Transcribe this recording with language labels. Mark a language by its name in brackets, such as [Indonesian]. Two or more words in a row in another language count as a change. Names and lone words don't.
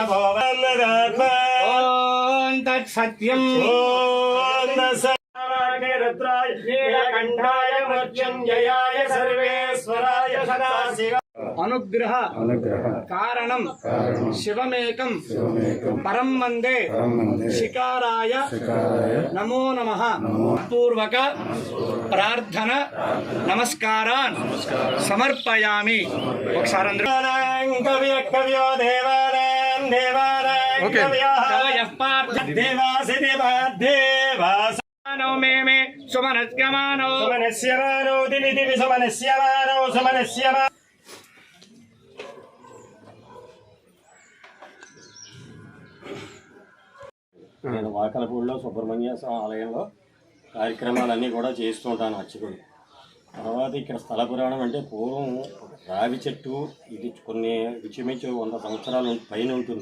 [Sanskrit] ॐ तत्सत्यम् रुद्राय नीलकण्ठाय मृत्युञ्जयाय सर्वेश्वराय सदाशिव अनुग्रह कारणं शिवमेकं परं वन्दे शिकाराय नमो नमः पूर्वक प्रार्थना नमस्कारान् समर्पयामि. कव्यो देवानां देवासि देवास मे सुमनस्यमानो सुमनस्यमानो दिवि दिवि सुमनस्यमानो सुमनस्यमानो. [Telugu] నేను వాకలపూడిలో సుబ్రహ్మణ్య స్వామి ఆలయంలో కార్యక్రమాలన్నీ కూడా చేస్తూ ఉంటాను అర్చకుడు. తర్వాత ఇక్కడ స్థల పురాణం అంటే పూర్వం రావి చెట్టు, ఇది కొన్ని విచుమించు 100 సంవత్సరాల పైన ఉంటుంది.